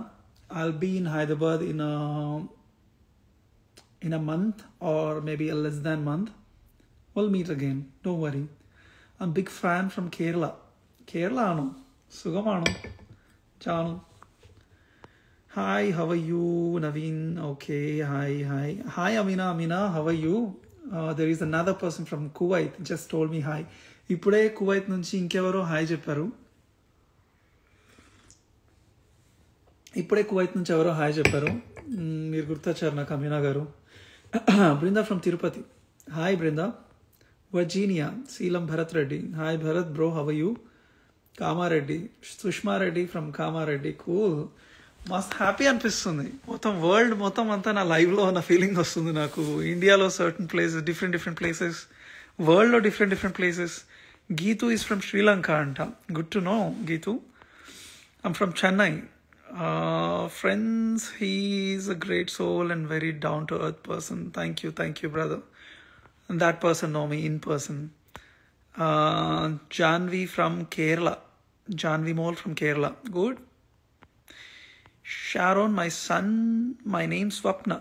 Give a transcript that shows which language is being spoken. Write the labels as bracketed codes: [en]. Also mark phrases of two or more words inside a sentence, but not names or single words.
[en] I'll be in Hyderabad in a month or maybe a less than month. We'll meet again. Don't worry. I'm a big fan from Kerala. Kerala, no. Sugamano. Chanu. Hi, how are you, Naveen? Okay, hi. Hi, Amina, how are you? There is another person from Kuwait just told me hi. [te] ఇప్పుడే కువైట్ నుంచి ఇంకెవరో హాయ్ చెప్పారు. మీరు గుర్తొచ్చారు నాకు, అమీనా గారు. బృందా ఫ్రమ్ తిరుపతి. హాయ్ బృందా. వర్జీనియా. శీలం భరత్ రెడ్డి. హాయ్ భరత్ బ్రో, [en] how you? [te] కామారెడ్డి. సుష్మా రెడ్డి ఫ్రమ్ కామారెడ్డి. కూల్. మస్త్ హ్యాపీ అనిపిస్తుంది. మొత్తం వరల్డ్ మొత్తం అంతా నా లైవ్లో ఉన్న ఫీలింగ్ వస్తుంది నాకు. [en] India-lo certain places, different places, world-lo different places. Geethu is from Sri Lanka అంట. good to know Geethu. I'm from Chennai. Friends, he is a great soul and very down to earth person. Thank you brother. And that person know me in person. Janvi from Kerala. Janvi Mole from Kerala. Good. Sharon, my son, my name's Swapna.